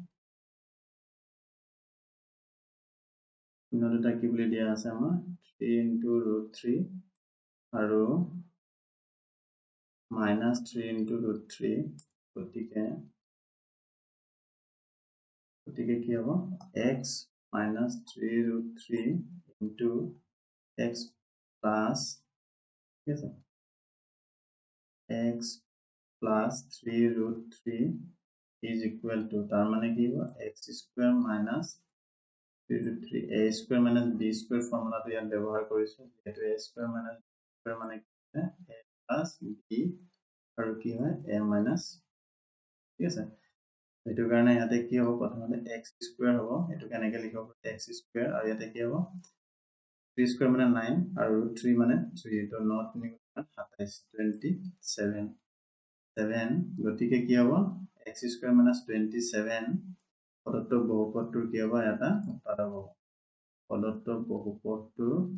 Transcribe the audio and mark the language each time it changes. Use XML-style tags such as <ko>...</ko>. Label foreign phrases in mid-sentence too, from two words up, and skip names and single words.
<as>কি বুলি দিয়া আছে আমাৰ 3 * √3 আৰু -3 * √3 গতিকে কি হ'ব x - 3√3</as> <en>x plus</en> <as>ঠিক আছে</as> <en>x plus 3√3 is equal to</en> <as>তাৰ মানে কি হ'ব</as> <en>x² minus 3 a square minus b square</en> <as>ফৰ্মুলাটো ইয়াত ব্যৱহাৰ কৰিছো যেটো</as> <en>a square minus b square</en> <as>মানে কি হয়</as> <en>a plus b</en> <as>আৰু কি হয়</as> <en>a minus</en> <as>ঠিক আছে এটো কাৰণে ইয়াতে কি হ'ব প্ৰথমতে</as> <en>x square</en> <as>হ'ব এটো কেনেকৈ লিখিব</as> <en>x square</en> <as>আৰু ইয়াতে কি হ'ব</as> <en>3 square</en> <as>মানে 9 আৰু 3 মানে 3 তো not নিগত 27 7 গতিকে কি হ'ব</as> <en>x square minus 27</en> <as>পদত্ব বহুপদটোৰ কি হ'ব এটা উৎপাদক হ'ব পদত্ব বহুপদটোৰ</as>